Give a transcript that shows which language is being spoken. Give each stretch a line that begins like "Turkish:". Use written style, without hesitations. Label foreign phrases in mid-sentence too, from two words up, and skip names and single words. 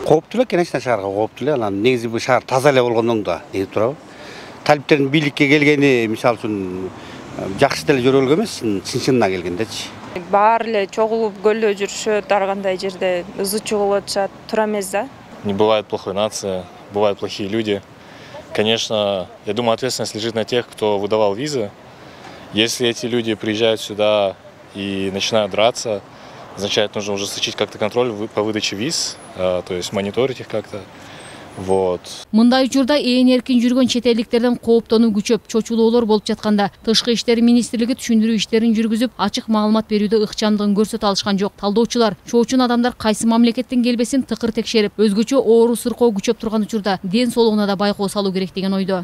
Kyrgyz: Кооптуу эле, конечно, шаарга кооптуу эле. Анан негизи бул шаар таза эле болгондон да негизи турабы. Талиптердин бийликке келгени, мисалы үчүн, жакшы деле жөрөлгө эмес, чын-чынына келгендечи. Баары эле чогулуп көлдө жүрүшөт, ар кандай жерде ызы чыгып атышат, тура эмес да.
Russian: Не бывает плохой нации, бывают плохие люди. Конечно, я думаю, ответственность лежит на тех, кто выдавал визы. Если эти люди приезжают сюда и начинают драться, означает, нужно ужесточить как-то контроль по выдаче виз, то есть мониторить их как-то. Вот.
Kyrgyz: Мындай учурда ээн эркин жүргөн чет элдиктерден кооптонуу күчөп, чочулоолор болуп жатканда, Тышкы иштер министрлиги түшүндүрүү иштерин жүргүзүп, ачык маалымат берүүдө ыкчамдыгын көрсөтө алышкан жок. Талдоочулар, чоочун адамдар кайсы мамлекеттен келбесин тыкыр текшерип, өзгөчө оору сыркоо күчөп турган учурда ден соолугуна да байкоо салуу керек деген ойдо.